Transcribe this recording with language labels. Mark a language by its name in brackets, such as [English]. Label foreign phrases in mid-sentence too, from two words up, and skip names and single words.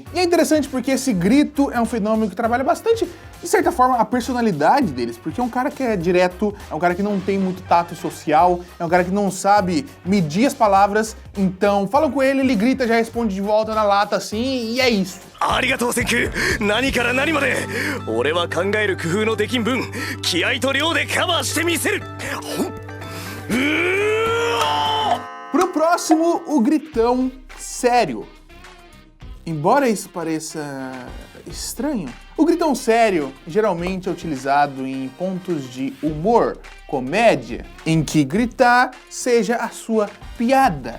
[Portuguese] E é interessante porque esse grito é um fenômeno que trabalha bastante, de certa forma, a personalidade deles, porque é um cara que é direto, é um cara que não tem muito tato social, é um cara que não sabe medir as palavras, então falam com ele, ele grita, já responde de volta na lata assim, e é isso. [Japanese] ありがとう, 千空！何から何まで！俺は考える工夫のできん分、気合いと量でカバーしてみせる! [Portuguese] Pro próximo, o gritão sério. Embora isso pareça estranho, o gritão sério geralmente é utilizado em pontos de humor, comédia, em que gritar seja a sua piada.